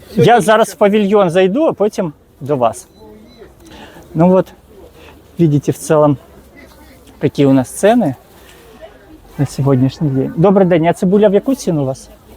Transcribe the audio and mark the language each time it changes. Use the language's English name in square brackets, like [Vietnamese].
[Ukrainian] Я зараз в павільйон зайду, а потім до вас. [Russian] Видите в целом, какие у нас цены на сегодняшний день. [Ukrainian] Добрий день, а цибуля в яку ціну у вас?